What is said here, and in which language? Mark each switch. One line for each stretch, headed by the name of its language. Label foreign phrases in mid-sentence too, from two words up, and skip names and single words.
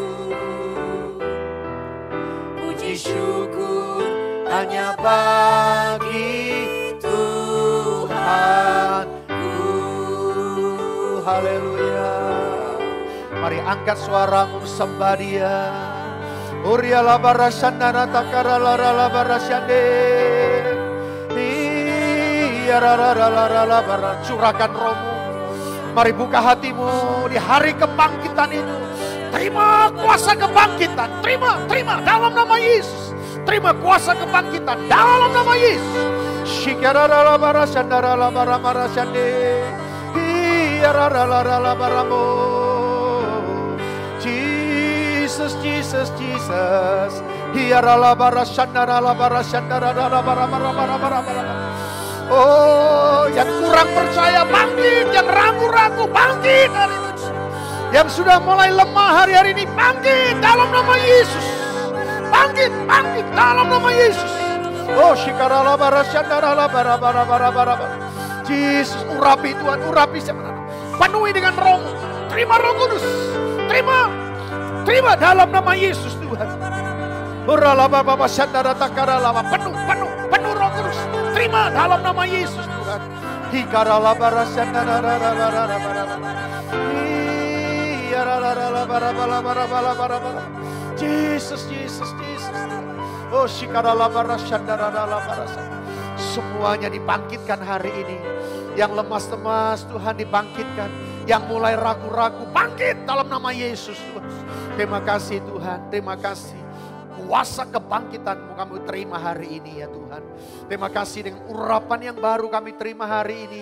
Indonesian: Puji syukur hanya bagi Tuhanku. Haleluya. Mari angkat suaramu sembah Dia. Uriya la barashandana takara la la barashande. Curahkan rohmu. Mari buka hatimu di hari kebangkitan ini. Terima kuasa kebangkitan. Terima dalam nama Yesus. Terima kuasa kebangkitan dalam nama Yesus. Shikara la barashandara la baramarashande. La baramo. Jesus, Jesus, Jesus. Oh, yang kurang percaya bangkit, yang ragu-ragu bangkit hari ini. Yang sudah mulai lemah hari-hari ini bangkit dalam nama Yesus. Bangkit, bangkit dalam nama Yesus. Oh, shikarala barasyandarala bara. Yesus, urapi Tuhan, urapi siapa. Penuhi dengan roh. Terima Roh Kudus. Terima dalam nama Yesus Tuhan. Urala baba syandara takarala. Penuh Roh Kudus. Terima dalam nama Yesus Tuhan. Hikarala barasyandarala bara. Yesus. Oh, shikarala barasyandarala barasa. Semuanya dibangkitkan hari ini. Yang lemas-lemas Tuhan dibangkitkan. Yang mulai ragu-ragu bangkit dalam nama Yesus Tuhan. Terima kasih Tuhan, terima kasih. Kuasa kebangkitan-Mu kami terima hari ini ya Tuhan. Terima kasih dengan urapan yang baru kami terima hari ini.